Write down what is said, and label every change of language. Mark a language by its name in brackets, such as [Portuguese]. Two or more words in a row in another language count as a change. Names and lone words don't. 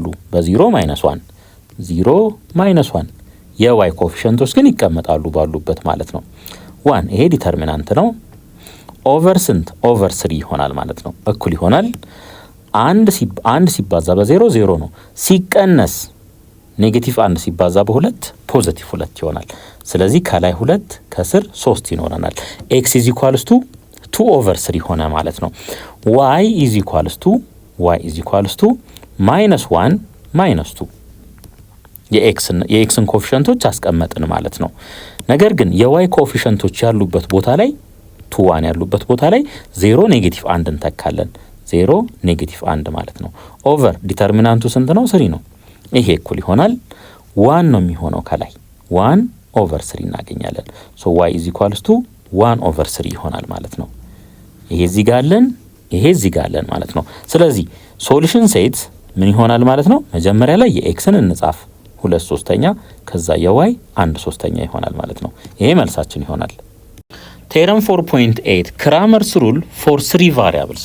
[Amharic] በ0 ማይነስ 1 0 ማይነስ 1 የዋይ ኮኤፊሽንቶች ግን ይቀመጣሉ ባሉበት ማለት ነው። 1 ይሄ ዲተርሚናንት ነው። ኦቨር ስንት? ኦቨር 3 ይሆናል ማለት ነው። እኩል ይሆናል 1 ሲባዛ በ0 0 ነው። ሲቀነስ ኔጌቲቭ 1 ሲባዛ በ2 ፖዚቲቭ 2 ይሆናል። ስለዚህ ከላይ 2 ከስር 3 ይኖረናል። [English] x is equals to [Amharic] 2/3 ሆነ ማለት ነው። [English] y is equals to [Amharic] -1 -2 የኤክስን ኮኤፊሽንቶች አስቀመጥን ማለት ነው። ነገር ግን የዋይ ኮኤፊሽንቶች ያሉበት ቦታ ላይ 2 1 ያሉበት ቦታ ላይ 0 ኔጌቲቭ 1 እንተካለን። 0 ኔጌቲቭ 1 ማለት ነው። ኦቨር ዲተርሚናንቱ ስንት ነው? 3 ነው። ይሄ እኩል ይሆናል 1 ነው የሚሆነው ከላይ 1/3 እናገኛለን። ሶ [English] y is equals to [Amharic] 1/3 ይሆናል ማለት ነው። ይሄ እዚህ ጋር አለን፣ ይሄ እዚህ ጋር አለን ማለት ነው። ስለዚህ [English] solution set [Amharic] ምን ይሆናል ማለት ነው? መጀመሪያ ላይ የኤክስን እንጻፍ 2/3 ከዛ የዋይ 1/3 ይሆናል ማለት ነው። ይሄ መልሳችን ይሆናል። [English] theorem 4.8 Cramer's rule for 3 variables።